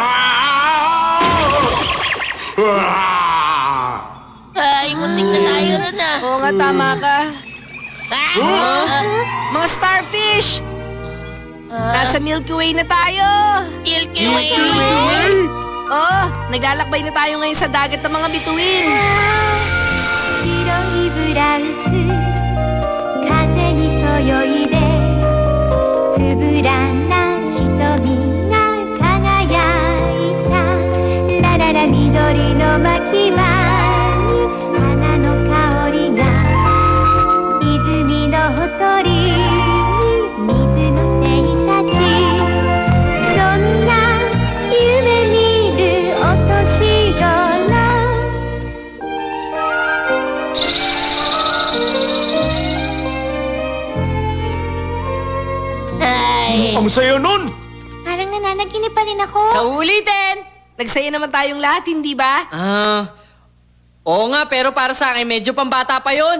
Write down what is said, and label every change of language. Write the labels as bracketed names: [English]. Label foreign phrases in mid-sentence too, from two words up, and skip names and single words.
[Filipino] Ay, muntik na tayo ron Oo nga, tama ka. Mga starfish! Nasa Milky Way na tayo. Milky Way! Oh, naglalakbay na tayo ngayon sa dagat ng mga bituin. [Japanese] 白いブラウス風にそよいでつぶらな瞳が輝いたラララ緑の巻は花の香りが泉のほとり水の精たちそんな夢見るお年頃 [Filipino] Ay! Ang saya nun! Parang nananaginip pa rin ako. Sa ulitin! Nagsaya naman tayong lahat, hindi ba? Oo nga, pero para sa akin, medyo pambata pa yon.